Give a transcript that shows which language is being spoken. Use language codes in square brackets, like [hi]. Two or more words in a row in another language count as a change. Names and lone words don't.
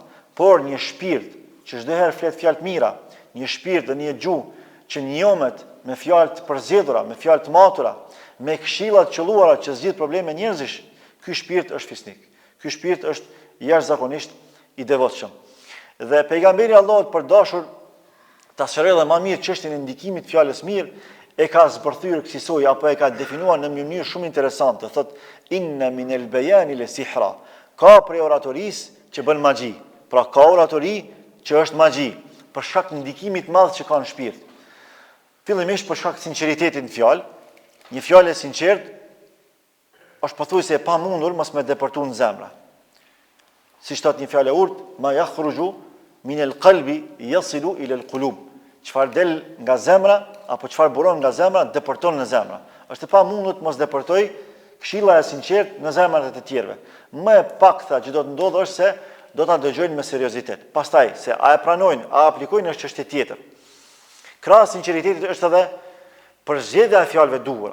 [sq] Por një shpirt që çdo herë flet fjalë të mira, një shpirt dhe një gjuhë që njomet me fjalë të përzgjedhura, me fjalë të matura, me këshilla të qelluara që zgjidh probleme njerëzish, ky shpirt është fisnik. Ky shpirt është jashtëzakonisht i devotshëm. Dhe pejgamberi Allahut për dashur ta shërojë më mirë çështjen e ndikimit të fjalës mirë, e ka zbërthyer kësaj apo e ka definuar në një mënyrë shumë interesante. Thotë: [ar] "إن من البيان لسحرا." [sq] Ka prej oratorisë që bën magji. Pra ka oratori që është magji, për shkak të ndikimit të madh që ka në shpirt. Fillimisht për shkak të sinqeritetit në fjalë. Një fjalë e sinqert është pothuajse e pamundur mos me depërtuar në zemra. Si thot një fjalë e urtë: [ar] "ما يخرج من القلب يصل إلى القلوب." [sq] Çfarë del nga zemra apo çfarë buron nga zemra depërton në zemra. Është e pamundur të mos depërtoj këshilla e sinqert në zemrat e të tjerëve. Më e pakta që do të ndodhë është se do ta dëgjojnë me seriozitet. Pastaj se a e pranojnë, a aplikojnë është çështje tjetër. Krahas sinqeritetit është edhe përzgjedhja e fjalëve duhura.